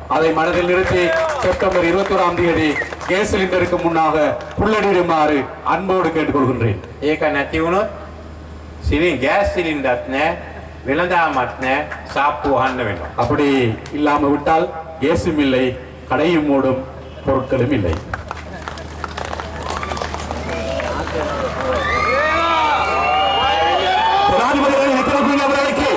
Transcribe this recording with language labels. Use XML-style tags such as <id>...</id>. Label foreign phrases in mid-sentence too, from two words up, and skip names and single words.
<ta>அதை மனதில் நிறுத்தி செப்டம்பர் 21ஆம் தேதி கேஸ் சிலிண்டருக்கு முன்னாக புல்லடிடுமாறு அன்போடு கேட்டுக்கொள்கின்றேன்.</ta> <si>ඒක නැති වුණොත් ගෑස් සිලින්ඩර්ත් නැහැ වෙළඳාමත් නැහැ සාප්පු වහන්න වෙනවා.</si> <ta>அப்படி இல்லாம விட்டால் கேஸும் இல்லை, கடையும் மூடும், பொருட்களும் இல்லை. ஜனாதிபதி</ta>